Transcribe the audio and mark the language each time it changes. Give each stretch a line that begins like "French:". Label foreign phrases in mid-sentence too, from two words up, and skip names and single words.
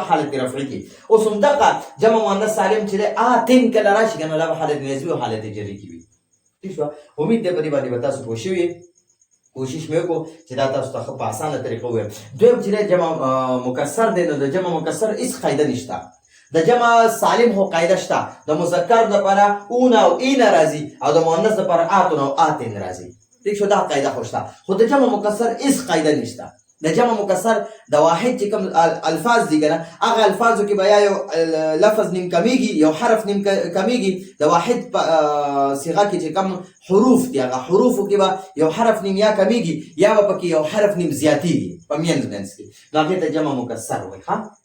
Pashto: حالت رفعی کې اوس هم دغه جمع مؤنث سالم چې آتن کله راشي کنه دا به حالت نسبی او حالت جری کې وي ٹھیک شو امید دې په دې باندې تاسو پوه شئ کوشش مې وکړو چې دا تاسو ته په اسانه طریقه ووایم دویم چې جمع مکسر دی نو د جمع مکسر هیڅ قاعده نشته د جمع سالم خو قاعده شته د مذکر دپاره اون او این راځي او د مؤنث دپاره آتن او آتن راځي ٹھیک شو دا قاعده خو شته خو د جمع مکسر هیڅ قاعده نشته د جمع مکسر د واحد چې کوم الفاظ دي کنه هغه الفاظو کې به یا یو لفظ نیم کمیږي یو حرف نیم کمیږي د واحد صيغه کې چې کوم حروف دي هغه حروفو کې به یو حرف نیم یا کمیږي یا به پکې یو حرف نیم زیاتېږي په منځ کې نو هغې ته جمع مکسر وایي ښه